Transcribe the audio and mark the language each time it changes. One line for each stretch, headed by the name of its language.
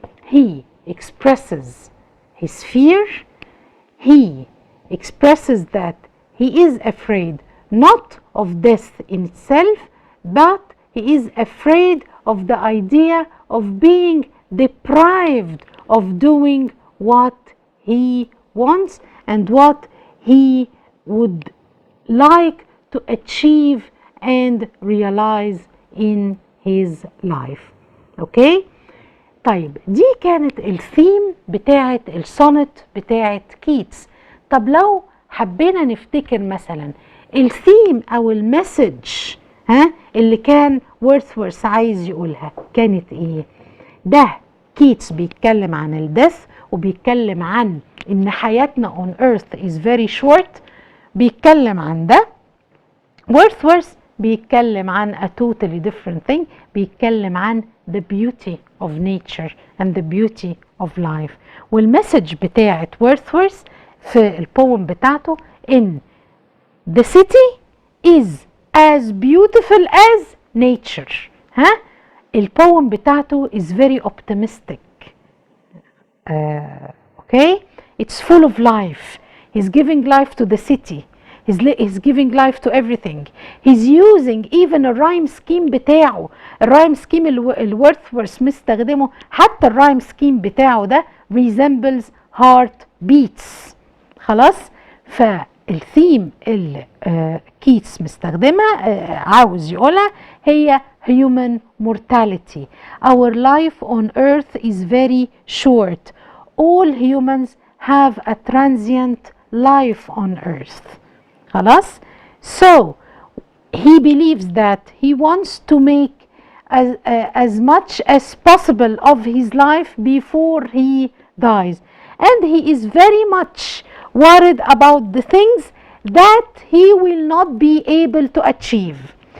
English: He expresses his fear. He expresses that he is afraid not of death in itself, but he is afraid of the idea of being deprived of doing what he wants and what he would like to achieve and realize in his life. Okay?
Arabic: طيب دي كانت الثيم بتاعت السونت بتاعت كيتس. طب لو حبينا نفتكر مثلا الثيم او المسج اللي كان وورثورث عايز يقولها كانت ايه؟ ده كيتس بيتكلم عن الدث وبيتكلم عن ان حياتنا
English: on earth is very short،
Arabic: بيتكلم عن ده. وورثورث بيتكلم عن
English: a totally different thing،
Arabic: بيتكلم عن
English: the beauty of nature and the beauty of life.
Arabic: والمسج بتاعت وورثورث في البوم بتاعته
English: in the city is as beautiful as nature.
Arabic: البوم بتاعته
English: is very optimistic. okay? It's full of life. He's giving life to the city. He's giving life to everything. He's using even a rhyme scheme
Arabic: بتاعه. الرايم سكيم الورثورث مستخدمه، حتى الرايم سكيم بتاعه ده
English: resembles heart beats.
Arabic: خلاص؟ فالثيم اللي كيتس مستخدمها عاوز يقولها هي
English: human mortality. Our life on earth is very short. All humans have a transient life on earth.
Arabic: خلاص؟
English: So he believes that he wants to make as much as possible of his life before he dies, and he is very much worried about the things that he will not be able to achieve.